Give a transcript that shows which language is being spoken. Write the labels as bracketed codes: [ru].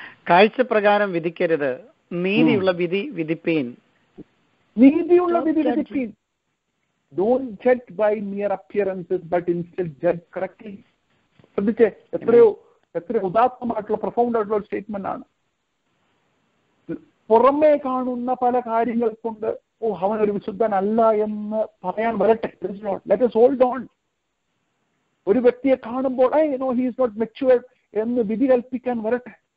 [ml] കാഴ്ച പ്രകാരം വിധിക്കരുത്, നീതിയുള്ള വിധി വിധിപ്പീൻ. നീതിയുള്ള വിധി വിധിപ്പീൻ. [en] Don't judge by mere appearances, but instead judge correctly. [ml] ശ്രദ്ധിച്ചേ, എത്ര ഉദാത്തമായിട്ടുള്ള പ്രൊഫൗണ്ട് ആയിട്ടുള്ള ഒരു സ്റ്റേറ്റ്മെന്റ് ആണ്. പുറമേ കാണുന്ന പല കാര്യങ്ങൾ കൊണ്ട് അവൻ ഒരു വിശുദ്ധനല്ല എന്ന് പറയാൻ വരട്ടെ. [en] Let us hold on. [ml] ഒരു വ്യക്തിയെ കാണുമ്പോൾ [en] he is not mature [ml] എന്ന് വിധി കൽപ്പിക്കാൻ വരട്ടെ.